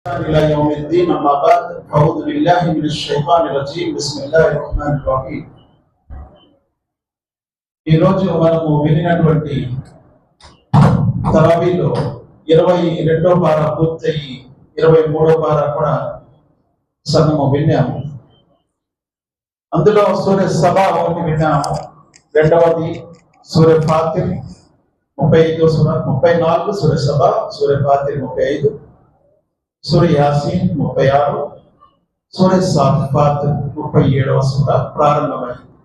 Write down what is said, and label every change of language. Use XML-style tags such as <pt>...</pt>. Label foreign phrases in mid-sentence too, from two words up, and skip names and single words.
<ar>إلى يوم الدين أما بعد أعوذ بالله من الشيطان الرجيم بسم الله الرحمن الرحيم.</ar> <te>ఈ రోజు మనము వినినటువంటి తరావీలో 22వ పార పూర్తయి 23వ పార కూడా సగము విన్నాము. అందులో సూర్య సభ ఒకటి విన్నాము, రెండవది సూర్య ఫాతిర్ 35 సూర 34 సూర్య సభ, సూర్య ఫాతిర్ 35, సూర్య యాసీన్ 36, సూర్య సాఫాత్ 37వ సూర ప్రారంభమైంది.</te>